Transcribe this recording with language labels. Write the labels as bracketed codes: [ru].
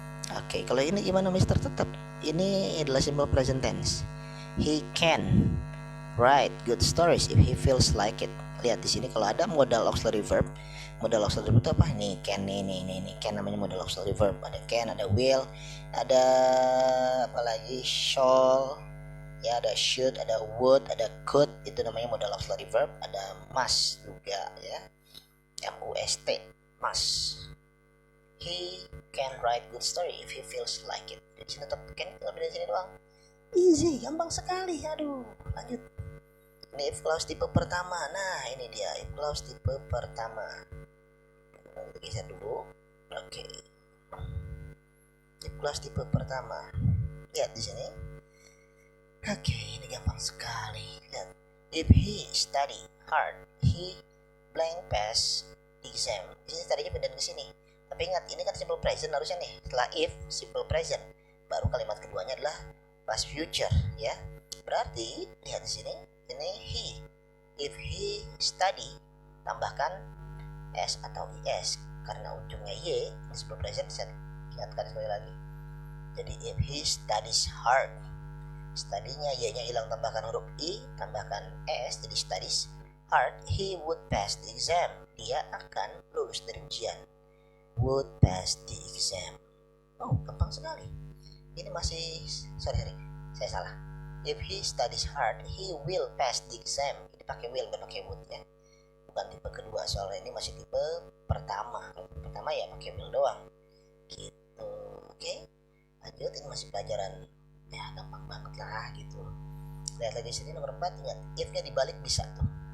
[id] Oke, kalau ini gimana Mister? Tetap ini adalah simple present tense. [en] He can write good stories if he feels like it. [id] Lihat di sini kalau ada modal auxiliary verb. Modal auxiliary verb itu apa? Nih can, nih can namanya modal auxiliary verb. Ada can, ada will, ada apa lagi? Shall, ya ada should, ada would, ada could, itu namanya modal auxiliary verb. Ada must juga ya, must, must. [en] He can write good story if he feels like it. [id] Di sini tetap can, tapi di sini doang. Easy, gampang sekali. Aduh, lanjut. Ini if clause tipe pertama. Nah ini dia if clause tipe pertama. Kita geser dulu. Oke. If clause tipe pertama. Lihat di sini. Oke, ini gampang sekali. Lihat. [en] If he study hard, he blank pass exam. [id] Di sini tadinya pindah ke sini. Tapi ingat, ini kan simple present harusnya nih. Setelah if simple present, baru kalimat keduanya adalah past future ya. Berarti lihat di sini. Ini he. If he study, tambahkan s atau es karena ujungnya y. Ini simple present, saya ingatkan sekali lagi. Jadi [en] if he studies hard, [id] studinya y-nya hilang, tambahkan huruf i, tambahkan s, jadi studies hard, [en] he would pass the exam. [id] Dia akan lulus dari ujian. [en] Would pass the exam. [id] Oh, gampang sekali. Ini masih sorry, saya salah. [en] If he studies hard, he will pass the exam. [id] Ini pakai will, bukan pakai would ya. Bukan tipe kedua, soalnya ini masih tipe pertama. Kalau tipe pertama ya pakai will doang. Gitu, oke? Lanjut, ini masih pelajaran ya gampang banget lah gitu. Lihat lagi sini nomor 4, ingat if-nya dibalik bisa tuh.